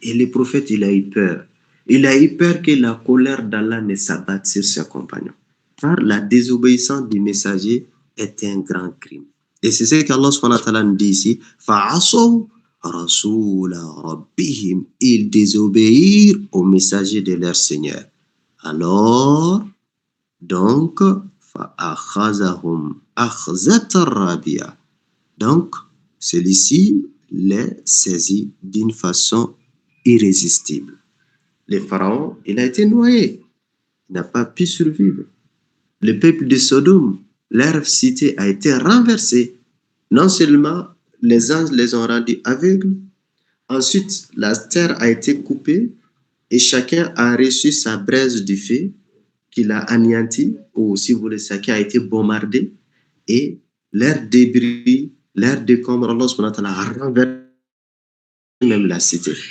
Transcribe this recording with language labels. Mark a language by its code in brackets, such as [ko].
[fr] Et le prophète, il a eu peur. Il a eu peur que la colère d'Allah ne s'abatte sur ses compagnons. Car la désobéissance du messager est un grand crime. Et c'est ce qu'Allah subhanahu wa ta'ala nous dit ici. [ar] فَعَصَوْا رَسُولَ رَبِّهِمْ. [fr] Ils désobéirent au messager de leur Seigneur. Alors, donc, [ar] فَأَخَذَهُمْ أَخْذَةً رَابِيَةً. [fr] Donc, celui-ci les saisit d'une façon irrésistible. Le pharaon, il a été noyé. Il n'a pas pu survivre. Le peuple de Sodome, leur cité a été renversée. Non seulement les anges les ont rendus aveugles, ensuite la terre a été coupée et chacun a reçu sa braise du feu qu'il a anéanti, ou si vous voulez, ça qui a été bombardé, et leurs débris, leurs décombres, Allah subhanahu wa ta'ala a renversé même la cité.